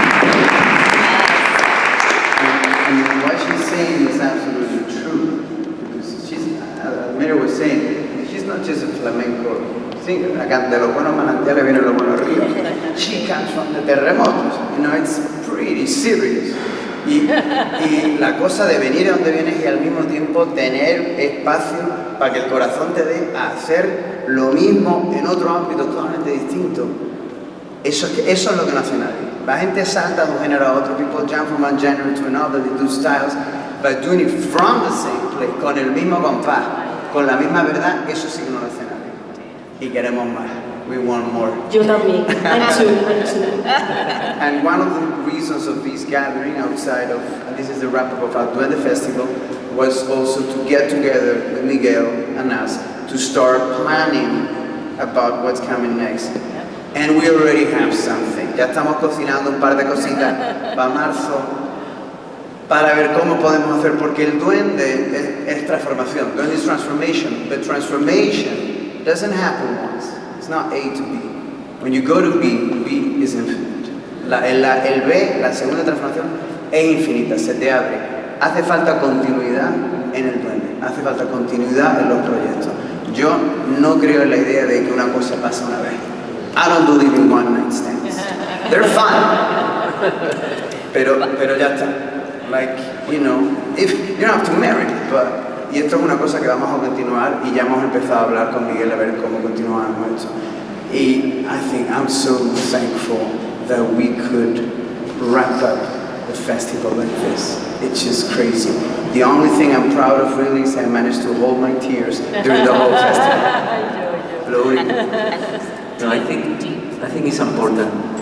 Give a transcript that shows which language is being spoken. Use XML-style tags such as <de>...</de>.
<en>And what she's saying is absolutely true, because Meira was saying, she's not just a flamenco singer,</en> <es>de los buenos manantiales vienen los buenos ríos.</es> <en>She comes from the Terremotos, it's pretty serious.</en> <es>Y la cosa de venir a donde vienes y al mismo tiempo tener espacio para que el corazón te dé a hacer lo mismo en otro ámbito totalmente distinto, eso es lo que no hace nadie. La gente salta de un género a otro,</es> <en>people jump from one genre to another, they do styles, but doing it from the same place,</en> <es>con el mismo compás, con la misma verdad, eso sí que no lo hace nadie. Y queremos más.</es> <en>We want more.</en> <es>Yo también.</es> <en>I'm too. And one of the reasons of this gathering outside of, and this is the wrap-up of our Duende Festival, was also to get together with Miguel and us to start planning about what's coming next. And we already have something.</en> <es>Ya estamos cocinando un par de cositas para marzo, para ver cómo podemos hacer, porque el duende es transformación.</es> <en>Duende is transformation, but transformation doesn't happen once. It's not A to B. When you go to B, B is infinite.</en> <es>El B, la segunda transformación, es infinita, se te abre. Hace falta continuidad en el duende, hace falta continuidad en los proyectos. Yo no creo en la idea de que una cosa pasa una vez.</es> <en>I don't believe in one night stands. They're fun.</en> <es>Pero ya está.</es> <en>Like, if you don't have to marry, but...</en> <es>Y esto es una cosa que vamos a continuar y ya hemos empezado a hablar con Miguel a ver cómo continuamos esto.</es> <en>Y I'm so thankful that we could wrap up the festival like this. It's just crazy. The only thing I'm proud of really is I managed to hold my tears during the whole festival. Glory. No, I think it's important</en>